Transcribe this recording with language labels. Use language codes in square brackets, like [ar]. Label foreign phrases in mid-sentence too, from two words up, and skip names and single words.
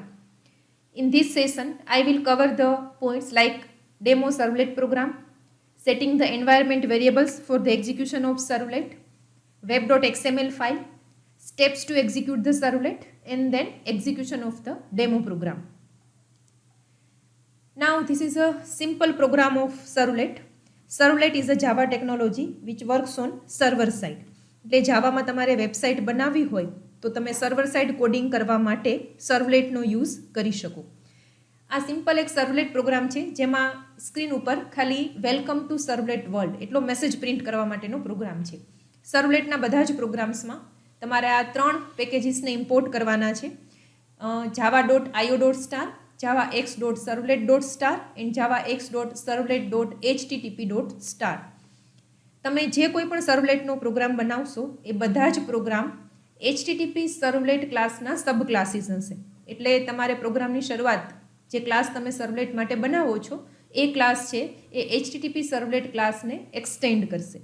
[en] In this session, I will cover the points like demo servlet program, setting the environment variables for the execution of servlet, web.xml file, steps to execute the servlet, and then execution of the demo program. Now this is a simple program of servlet. Servlet is a Java technology which works on server side. [gu] એટલે જાવામાં તમારે વેબસાઇટ બનાવવી હોય તો તમે [en] server side coding [gu] કરવા માટે સર્વલેટનો યુઝ કરી શકો. આ સિમ્પલ એક સર્વલેટ પ્રોગ્રામ છે જેમાં સ્ક્રીન ઉપર ખાલી [en] welcome to servlet world [gu] એટલો મેસેજ પ્રિન્ટ કરવા માટેનો પ્રોગ્રામ છે. સર્વલેટના બધા જ પ્રોગ્રામ્સમાં તમારે આ 3 પેકેજીસને ઇમ્પોર્ટ કરવાના છે. [en] java.io.star, javax.servlet.star and javax.servlet.http.star. [gu] તમે જે કોઈ પણ સર્વલેટનો પ્રોગ્રામ બનાવશો એ બધા જ પ્રોગ્રામ [en] HTTP servlet [gu] ક્લાસના [en] sub classes [gu] હશે. એટલે તમારે પ્રોગ્રામની શરૂઆત જે ક્લાસ તમે સર્વલેટ માટે બનાવો છો એ ક્લાસ છે એ [en] HTTP servlet [gu] ક્લાસને એક્સટેન્ડ કરશે.